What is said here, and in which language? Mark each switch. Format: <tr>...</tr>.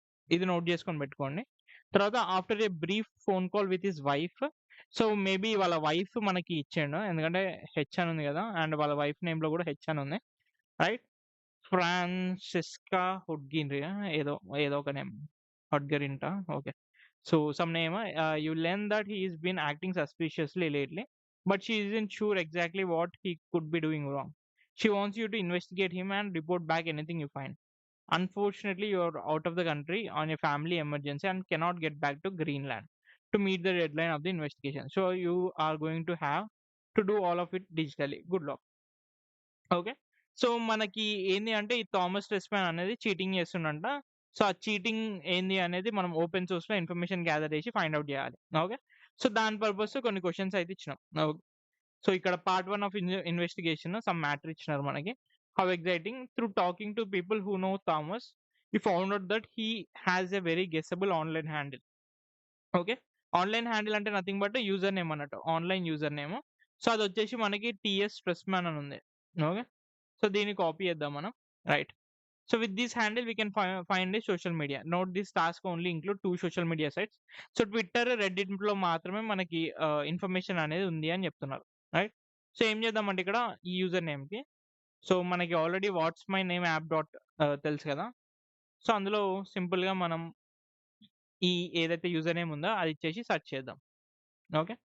<te>ఇది నోట్ జేసుకొని పెట్టుకోండి.</te> <en>తర్వాత after a brief phone call with his wife.</en> <te>So, maybe వాళ్ళ వైఫ్ మనకి ఇచ్చిండు. ఎందుకంటే హెచ్ అని ఉంది గదా! అండ్ వాళ్ళ వైఫ్ నేమ్‌లో గూడా హెచ్ అని ఉంది. రైట్. ఫ్రాన్సిస్కా హుడ్గిన్రియా ఏదో ఏదో ఒక name. హడ్గరింటా? Okay.</te> <en>So some name, you learn that he has been acting suspiciously lately, but she isn't sure exactly what he could be doing wrong. She wants you to investigate him and report back anything you find. Unfortunately, you're out of the country on a family emergency and cannot get back to Greenland to meet the deadline of the investigation. So you are going to have to do all of it digitally. Good luck. Okay.</en> <te>So, మనకి ఏంది అంటే ఈ Thomas టెస్‌మ్యాన్ అనేది cheating చేస్తుండంట. So, ఆ cheating ఏంది అనేది మనం open సోర్స్‌లో information gather చేసి ఫైండ్ ఔట్ చేయాలి. ఓకే. సో, దాని పర్పస్ కొన్ని క్వెషన్స్ అయితే ఇచ్చినాం. సో, ఇక్కడ</te> <en>part 1 of investigation some matter</en> <te>ఇచ్చినారు మనకి.</te> <en>How exciting through talking to people who know Thomas we found out that he has a very guessable online handle. Okay.</en> <te>Online handle అంటే nothing but user name అన్నట్టు. Online user name. So, అదొచ్చేసి మనకి TS స్ట్రెస్‌మ్యాన్ అని ఉంది. Okay. So, దీన్ని copy చేద్దాం మనం. Right.</te> <en>So with this handle, we can find a social media. Note this task only include 2 social media sites.</en> <te>So Twitter, రెడ్డిట్‌లో మాత్రమే మనకి information అనేది ఉంది అని చెప్తున్నారు. రైట్. సో ఏం చేద్దామంటే ఇక్కడ ఈ యూజర్ నేమ్‌కి సో మనకి already what's my name app dot తెలుసు కదా! సో అందులో సింపుల్‌గా మనం ఈ ఏదైతే యూజర్ నేమ్ ఉందో అది ఇచ్చేసి సెర్చ్ చేద్దాం. ఓకే.</te>